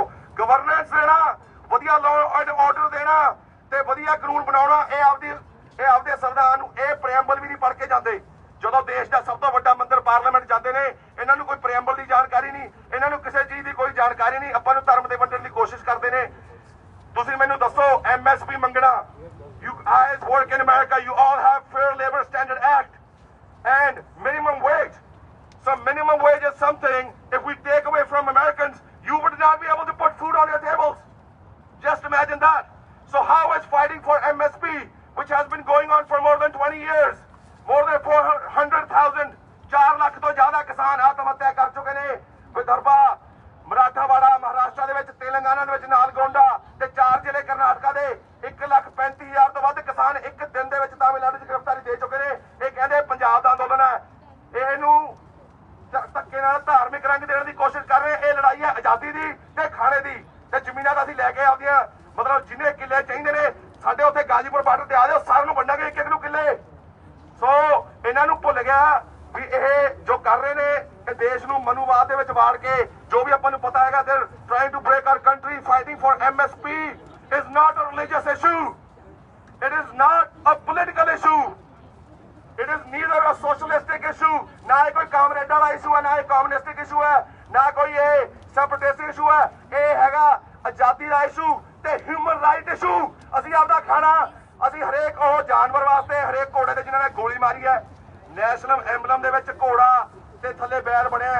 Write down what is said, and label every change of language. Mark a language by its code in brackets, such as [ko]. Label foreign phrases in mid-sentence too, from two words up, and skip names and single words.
[pa] ਗਵਰਨੈਂਸ ਦੇਣਾ, ਵਧੀਆ [en] law and order [pa] ਦੇਣਾ ਤੇ ਵਧੀਆ ਕਾਨੂੰਨ ਬਣਾਉਣਾ, ਇਹ ਆਪਦੇ ਸੰਵਿਧਾਨ ਨੂੰ ਇਹ ਪ੍ਰੀਐਮਬਲ ਵੀ ਨਹੀਂ ਪੜ੍ਹ ਕੇ ਜਾਂਦੇ। ਜਦੋਂ ਦੇਸ਼ ਦਾ ਸਭ ਤੋਂ ਵੱਡਾ ਮੰਦਰ ਪਾਰਲੀਮੈਂਟ ਜਾਂਦੇ ਨੇ, ਇਹਨਾਂ ਨੂੰ ਕੋਈ ਪ੍ਰੀਐਮਬਲ ਦੀ ਜਾਣਕਾਰੀ ਨਹੀਂ, ਇਹਨਾਂ ਨੂੰ ਕਿਸੇ ਚੀਜ਼ ਦੀ ਕੋਈ ਜਾਣਕਾਰੀ ਨਹੀਂ। ਆਪਾਂ ਨੂੰ ਧਰਮ ਦੇ ਵੰਡਣ ਦੀ ਕੋਸ਼ਿਸ਼ ਕਰਦੇ ਨੇ। ਤੁਸੀਂ ਮੈਨੂੰ ਦੱਸੋ MSP ਮੰਗਣਾ, [en] you guys work in America, you all have Fair Labor Standard Act and minimum wage. So minimum wage is something, if we take away from Americans, you would not be able to put food on your tables. Just imagine that. So how is fighting for MSP, which has been going on for more than 20 years, more than 400,000, 4 ਲੱਖ ਤੋਂ ਜ਼ਿਆਦਾ ਕਿਸਾਨ ਆਤਮ ਹੱਤਿਆ ਕਰ ਚੁੱਕੇ ਨੇ। [pa] ਵਿਦਰਭਾ, ਮਰਾਠਾਵਾੜਾ, ਮਹਾਰਾਸ਼ਟਰ ਦੇ ਵਿੱਚ, ਤੇਲੰਗਾਨਾ ਦੇ ਵਿੱਚ, ਨਾਲਗੋਂਡਾ ਤੇ 4 ਜ਼ਿਲ੍ਹੇ ਕਰਨਾਟਕਾ ਦੇ 1,35,000 ਤੋਂ ਵੱਧ ਕਿਸਾਨ ਇੱਕ ਦਿਨ ਦੇ ਵਿੱਚ ਤਾਮਿਲਨਾਡੂ 'ਚ ਗ੍ਰਿਫਤਾਰੀ ਦੇ ਚੁੱਕੇ ਨੇ। ਇਹ ਕਹਿੰਦੇ ਪੰਜਾਬ ਦਾ ਅੰਦੋਲਨ ਹੈ, ਇਹਨੂੰ ਧੱਕੇ ਨਾਲ ਧਾਰਮਿਕ ਰੰਗ ਦੇਣ ਦੀ ਕੋਸ਼ਿਸ਼ ਕਰ ਰਹੇ। ਇਹ ਲੜਾਈ ਹੈ ਆਜ਼ਾਦੀ ਦੀ ਤੇ ਖਾਣੇ ਦੀ ਤੇ ਜ਼ਮੀਨਾਂ ਦਾ। ਅਸੀਂ ਲੈ ਕੇ ਆਪਦੀਆਂ ਮਤਲਬ ਜਿੰਨੇ ਕਿੱਲੇ ਚਾਹੀਦੇ ਨੇ ਸਾਡੇ ਉੱਥੇ ਗਾਜ਼ੀਪੁਰ ਬਾਰਡਰ ਤੇ ਆ ਜਾਓ, ਸਾਰਿਆਂ ਨੂੰ ਵੰਡਾਂਗੇ ਇੱਕ ਇੱਕ ਨੂੰ ਕਿੱਲੇ। ਸੋ ਇਹਨਾਂ ਨੂੰ ਭੁੱਲ ਗਿਆ ਵੀ ਇਹ ਜੋ ਕਰ ਰਹੇ ਨੇ ਇਹ ਦੇਸ਼ ਨੂੰ ਮਨੂਵਾਦ ਦੇ ਵਿੱਚ ਵਾੜ ਕੇ, ਜੋ ਵੀ ਆਪਾਂ ਨੂੰ ਪਤਾ ਹੈਗਾ, [en] they're trying to break our country. Fighting for MSP is not a religious issue. It is not a political issue. It is neither a socialistic issue. [pa] ਨਾ ਇਹ ਕੋਈ ਕਾਮਰੇਡ ਵਾਲਾ ਇਸ਼ੂ ਹੈ, ਨਾ ਇਹ ਕਮਿਊਨਿਸਟਿਕ ਇਸ਼ੂ ਹੈ, ਨਾ ਕੋਈ ਇਹ ਸੈਪਰੇਟਿਸਟ ਇਸ਼ੂ ਹੈ। ਇਹ ਹੈਗਾ ਆਜ਼ਾਦੀ ਦਾ ਇਸ਼ੂ ਤੇ [en] human right issue. [pa] ਅਸੀਂ ਆਪਦਾ ਖਾਣਾ, ਅਸੀਂ ਹਰੇਕ ਉਹ ਜਾਨਵਰ ਵਾਸਤੇ, ਹਰੇਕ ਘੋੜੇ ਤੇ ਜਿਨ੍ਹਾਂ ਨੇ ਗੋਲੀ ਮਾਰੀ ਹੈ, [en] national emblem [pa] ਦੇ ਵਿੱਚ ਘੋੜਾ ਤੇ ਥੱਲੇ ਬੈਲ ਬਣਿਆ।